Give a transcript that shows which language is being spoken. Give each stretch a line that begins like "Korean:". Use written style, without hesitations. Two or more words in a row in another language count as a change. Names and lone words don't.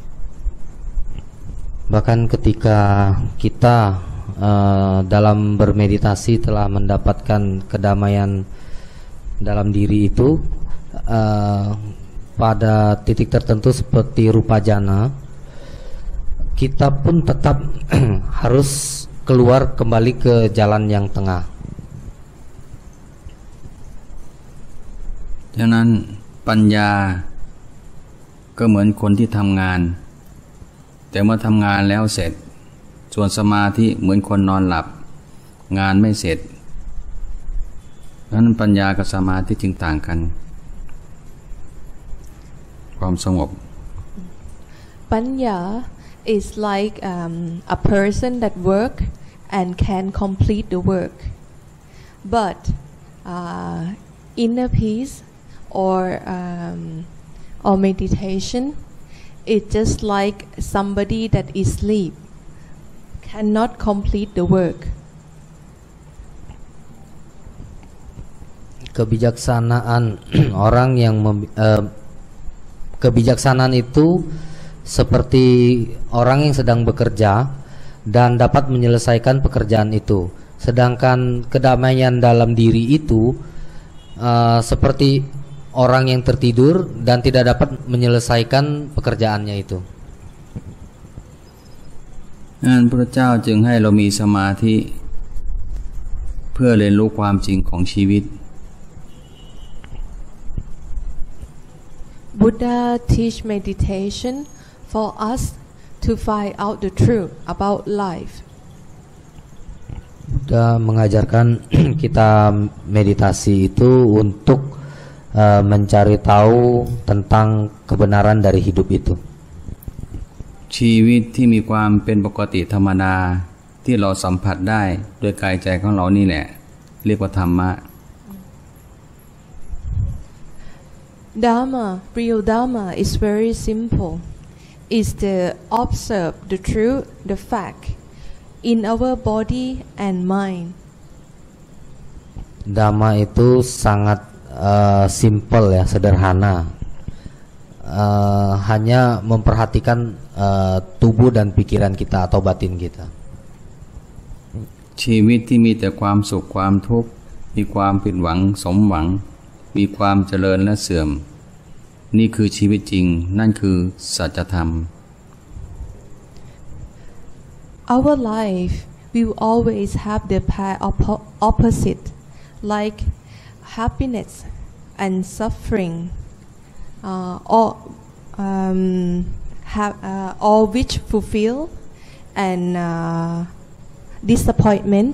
Indonesian: Bahkan ketika kita dalam bermeditasi telah mendapatkan kedamaian dalam diri itu, pada titik tertentu seperti rupa jana, kita pun tetap harus keluar kembali ke jalan yang tengah.
Thai: ฉะนั้นปัญญาก็เหมือนคนที่ทำงานแต่เมื่อทำงานแล้วเสร็จส่วนสมาธิเหมือนคนนอนหลับงานไม่เสร็จนั้นปัญญากับสมาธิจึงต่างกันความสงบ
English: Panya is like a person that work and can complete the work, but inner peace or meditation is just like somebody that is asleep, cannot complete the work.
Indonesian: Kebijaksanaan orang yang kebijaksanaan itu seperti orang yang sedang bekerja dan dapat menyelesaikan pekerjaan itu, sedangkan kedamaian dalam diri itu seperti orang yang tertidur dan tidak dapat menyelesaikan pekerjaannya itu.
Thai: พระเจ้าจึงให้เรามีสมาธิเพื่อเรียนรู้ความจริงของชีวิต
English: Buddha teach meditation for us to find out the truth about life.
Indonesian: Buddha mengajarkan kita meditasi itu untuk mencari tahu tentang kebenaran dari hidup itu.
Thai: ชีวิตที่มีความเป็นปกติธรรมดาที่เราสัมผัสได้ด้วยกายใจของเรานี่แหละเรียกว่าธรรมะ
English: Dharma, real Dharma is very simple. Is to observe the truth, the fact in our body and mind.
Indonesian: Dhamma itu sangat simple ya, sederhana. Hanya memperhatikan tubuh dan pikiran kita atau batin kita.
Thai: ชีวิตที่มีแต่ความสุขความทุกข์มีความผิดหวังสมหวังมีความเจริญและเสื่อมนี่คือชีวิตจริงนั่นคือสัจธรรม
English: Our life will always have the pair opposite, like happiness and suffering, all which fulfill and disappointment.